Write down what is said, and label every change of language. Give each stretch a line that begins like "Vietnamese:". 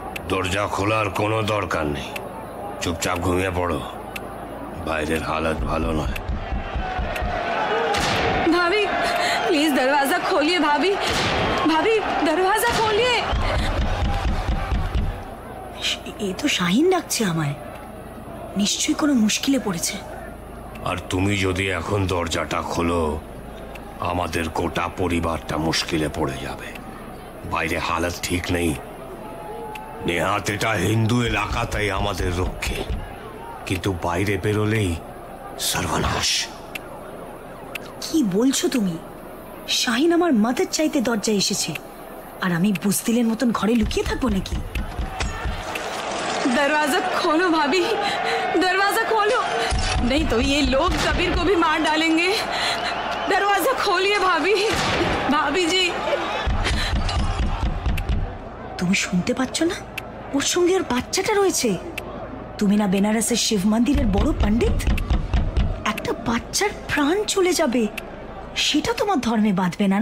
Bangla: দরজা খোলার কোনো দরকার নেই, চুপচাপ ঘুমিয়ে পড়ো, বাইরের হালত ভালো নয়।
Hindi: भाभी प्लीज दरवाजा खोलिए। भाभी भाभी दरवाजा खोलिए।
Bangla: এ তো শাহিন ডাকছে আমায়, নিশ্চয়ই কোনো মুশকিলে পড়েছে। আর তুমি যদি এখন দরজাটা খোলো, আমাদের গোটা পরিবারটা মুশকিলে পড়ে যাবে। বাইরে হালত ঠিক নেই। নেহাত এটা হিন্দু এলাকা, তাই আমাদের রক্ষে, কিন্তু বাইরে বেরোলেই সর্বনাশ। কি বলছো তুমি? শাহিন আমার মাদের চাইতে দরজায় এসেছে, আর আমি বুঝদিলের মতন ঘরে লুকিয়ে থাকবো নাকি?
Hindi: दरवाजा खोलो भाभी, दरवाजा खोलो, नहीं तो ये लोग कबीर को भी मार डालेंगे। दरवाजा खोलिए भाभी।
Bangla: भाभी जी, তুমি শুনতে পাচ্ছ না? ওর সঙ্গে ওর বাচ্চাটা রয়েছে। তুমি না বেনারসের শিব মন্দিরের বড় পণ্ডিত? একটা বাচ্চার প্রাণ চলে যাবে, সেটা তোমার ধর্মে বাঁধবে না?